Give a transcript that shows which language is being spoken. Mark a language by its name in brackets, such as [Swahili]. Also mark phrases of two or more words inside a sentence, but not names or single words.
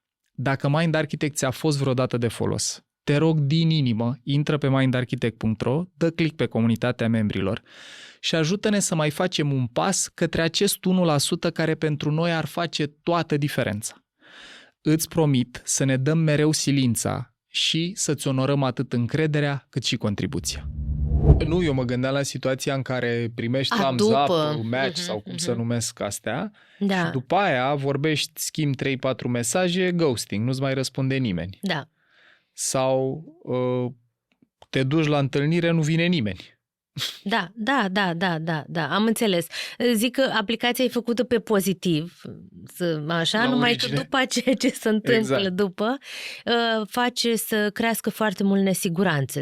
[Romanian] Dacă Mind Architect ți-a fost vreodată de folos, te rog din inimă, intră pe mindarchitect.ro, dă click pe comunitatea membrilor și ajută-ne să mai facem un pas către acest 1% care pentru noi ar face toată diferența. Îți promit să ne dăm mereu silința și să-ți onorăm atât încrederea cât și contribuția. Nu, eu mă gândeam la situația în care primești [English] thumbs up, [Romanian] match sau cum să numesc astea și după aia vorbești, schimbi 3-4 mesaje, ghosting, nu-ți mai răspunde nimeni. Da. Sau te duci la întâlnire, nu vine nimeni. Da, am înțeles. Zic că aplicația e făcută pe pozitiv, așa, numai că după ceea ce se întâmplă după, face să crească foarte mult nesiguranțele.